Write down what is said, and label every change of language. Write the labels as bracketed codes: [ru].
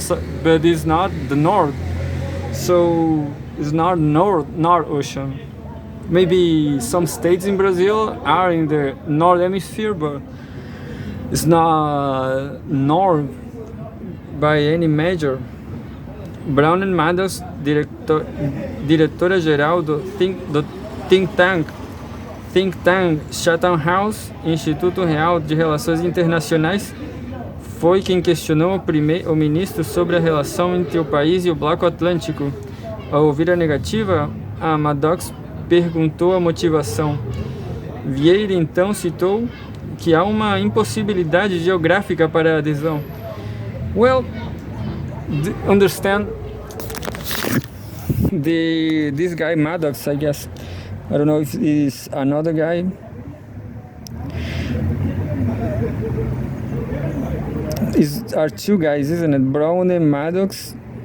[en] So, but it's not the North, so it's not North Ocean. Maybe some states in Brazil are in the North Hemisphere, but it's not North by any measure. [pt] Brown and Maddox, diretora-geral do think tank Chatham House, Instituto Real de Relações Internacionais, foi quem questionou o ministro sobre a relação entre o país e o Bloco Atlântico. Ao ouvir a negativa, a Maddox perguntou a motivação. Vieira então citou que há uma impossibilidade geográfica para a adesão. [en] Well, understand this guy Maddox, I guess. I don't know if it's another guy. Are two guys, isn't it? Brown and Maddox.